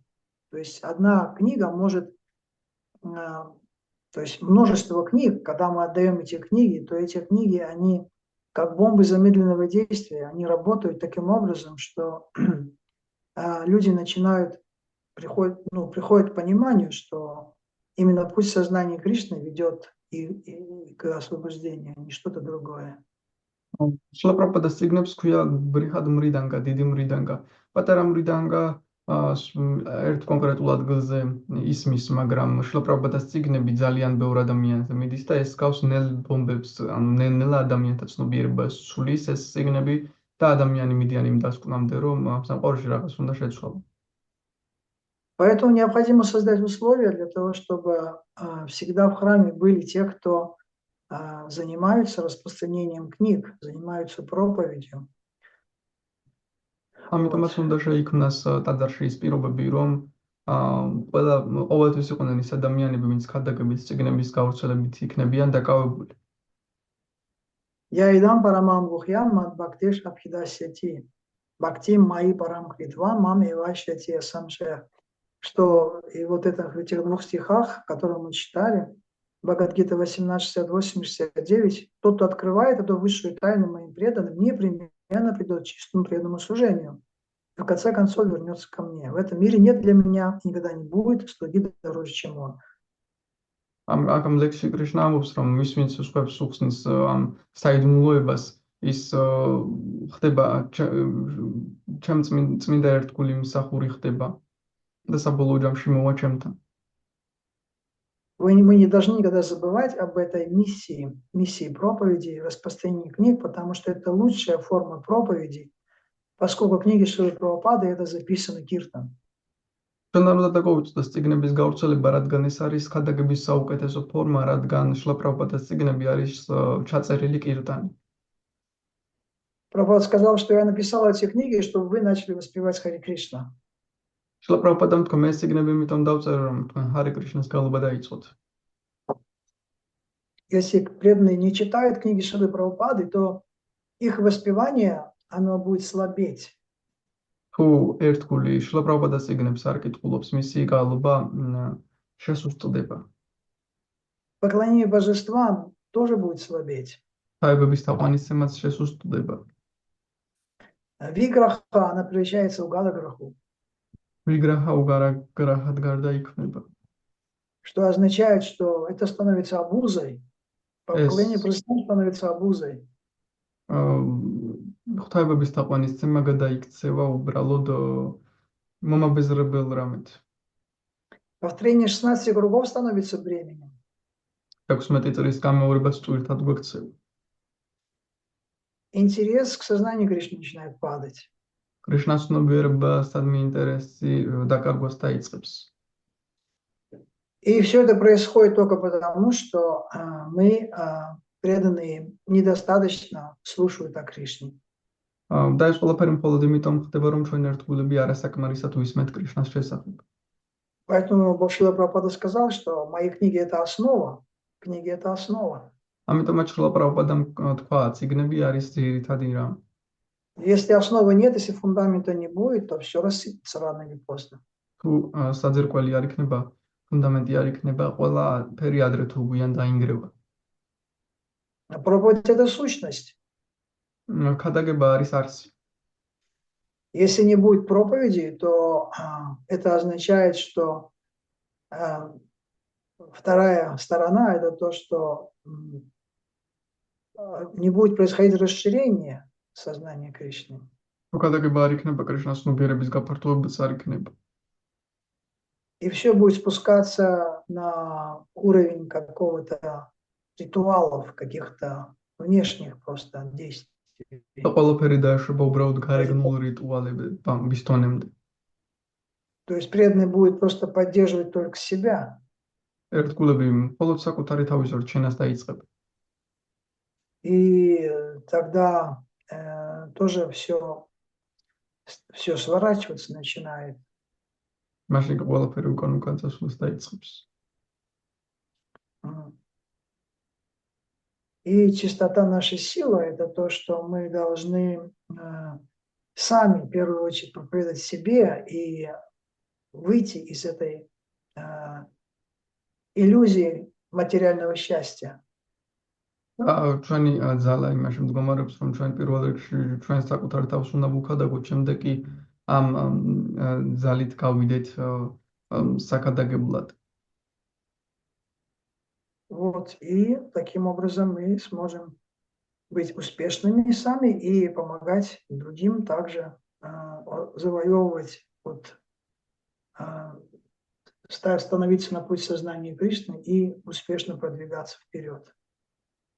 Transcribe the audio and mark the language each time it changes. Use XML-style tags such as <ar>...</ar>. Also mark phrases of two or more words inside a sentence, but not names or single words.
<ru>То есть одна книга может, то есть множество книг, когда мы отдаем эти книги, то эти книги, они как бомбы замедленного действия, они работают таким образом, что люди приходят к пониманию, что именно путь сознания Кришны ведет и к освобождению, а не что-то другое.</ru> <ka>Шрила Прабхупада წიგნებს ქვია ბრიხად მრიდანგა, დიდი მრიდანგა. პატარა მრიდანგა ერთ კონკრეტულ ადგილზე ისმის, მაგრამ შრила Prabhupada's წიგნები ძალიან ბევრ ადამიანზე მიდის და ეს გავს ნელ ბომბებს, ანუ ნელ ადამიანთა ცნობიერებას სulis ეს წიგნები და ადამიანი მიდიან იმ დასკვნამდე, რომ ამ სამყაროში რაღაც უნდა შეცვალოს.</ka> <ru>Поэтому необходимо создать условия для того, чтобы всегда в храме были те, кто занимаются распространением книг, занимаются проповедью.</ru> <ka>ამიტომაც უნდა შეიქმნას ტაძარში ის პირობები, რომ ყოველთვის იყვნენ ის ადამიანები, ვინც ქადაგების წიგნების გავრცელებით იქნებიან დაკავებული.</ka> <sa>य इदं परमं गुह्यं मत् भक्तेष् अभिधास्यति. भक्तिं मयि परां कृत्वा माम् एवैष्यति असंशयः.</sa> <ru>Что и вот это в этих двух стихах, которые мы читали, Бхагавад-гита 18:68-69, тот, кто открывает эту высшую тайну моим преданным, непременно придет к чистому преданному служению. И в конце концов вернется ко мне. В этом мире нет для меня и никогда не будет слуги дороже, чем он.</ru> <ka>Am ლექსში კრიშნა ამბობს, რომ მის ვინც სხვებს უხსნის ამ საიდუმლოებას, ის ხდება ჩემ წმინდა ერთგული მსახური ხდება და საბოლოო ჯამში მოვა ჩემთან.</ka> <ru>Мы не должны никогда забывать об этой миссии проповеди, распространения книг, потому что это лучшая форма проповеди, поскольку книги Шрилы Прабхупады это записано киртан.</ru> <ka>ჩვენ არ უნდა დაგვაუწყდეს წიგნების გავრცელება, რადგან ეს არის ქადაგების საუკეთესო ფორმა, რადგან შრილა პრაბჰუპადის წიგნები არის ჩაწერილი კირტანი.</ka> <ru>Прабхупада сказал, что я написал эти книги, чтобы вы начали воспевать Хари Кришна.</ru> <ka>შრილა პრაბჰუპადამ თქვა, მე წიგნები იმიტომ დავწერე, რომ თქვენ ჰარი კრიშნას გალობა დაიწყოთ.</ka> <ru>Если преданные не читают книги Шрилы Прабхупады, то их воспевание, оно будет слабеть.</ru> <ka>თუ ერთგული შრილა პრაბჰუპადის წიგნებს არ კითხულობს, მისი გალობა შესუსტდება.</ka> <ru>Поклонение божествам тоже будет слабеть.</ru> <ka>ხაებების თაყვანისცემაც შესუსტდება.</ka> <ru>Виграха, она превращается в галаграху.</ru> <ka>ვიგრაჰა უგარაგრაჰად გარდაიქმნება.</ka> <ru>Что означает, что это становится обузой. Поклонение божествам становится обузой.</ru> <ka>ხაებების თაყვანისცემა გადაიქცევა უბრალოდ მომაბეზრებელ რამეთ.</ka> <ru>Повторение 16 кругов становится бременем.</ru> <ka>16 წრის გამეორებაც წვირთად გვექცევა.</ka> <ru>Интерес к сознанию Кришны начинает падать.</ru> <ka>კრიშნას ცნობიერებასთან ინტერესი დაკარგვას დაიწყებს.</ka> <ru>И все это происходит только потому, что мы, преданные, недостаточно слушают о Кришне.</ru> <ka>და ეს ყველაფერი მხოლოდ იმიტომ ხდება, რომ ჩვენ ერთგულები არასაკმარისად ვისმენთ კრიშნას შესახებ.</ka> <ru>Поэтому Шрила Прабхупада сказал, что мои книги это основа. Книги это основа.</ru> <ka>ამიტომაც შრილა პრაბჰუპადამ თქვა, წიგნები არის ძირითადი რამ.</ka> <ru>Если основы нет, если фундамента не будет, то все рассыпется рано или поздно.</ru> <ka>თუ საძირკველი არ იქნება, ფუნდამენტი არ იქნება, ყველა ფერი ადრე თუ გვიან დაინგრევა.</ka> <ru>Проповедь это сущность.</ru> <ka>ქადაგება არის არსი.</ka> <ru>Если не будет проповеди, то это означает, что вторая сторона это то, что не будет происходить расширение сознания Кришны.</ru> <ka>თუ ქადაგება არ იქნება, კრიშნას ცნობიერების გაფართოებაც არ იქნება.</ka> <ru>И все будет спускаться на уровень какого-то ритуалов, каких-то внешних просто действий.</ru> <ka>და ყველაფერი დაეშვება უბრალოდ გარეგნულ რიტუალებების დონემდე.</ka> <ru>То есть преданный будет просто поддерживать только себя.</ru> <ka>ერთგულები მხოლოდ საკუთარი თავის რჩენას დაიწყებ.</ka> <ru>И тогда тоже все сворачиваться начинает.</ru> <ka>მაშინ ყველაფერი უკან წასვლას დაიწყებს.</ka> <ru>И чистота нашей силы это то, что мы должны сами в первую очередь проповедовать себе и выйти из этой иллюзии материального счастья.</ru> <ka>ჩვენი ძალა იმაში მდგომარეობს, რომ ჩვენ პირველ რიგში ჩვენ საკუთარ თავს უნდა ვუქადაგოთ, შემდეგ კი ამ ძალით გავიდეთ საკადაგებლად.</ka> <ru>Вот, и таким образом мы сможем быть успешными сами и помогать другим также завоевывать, становиться на путь сознания Кришны и успешно продвигаться вперед.</ru>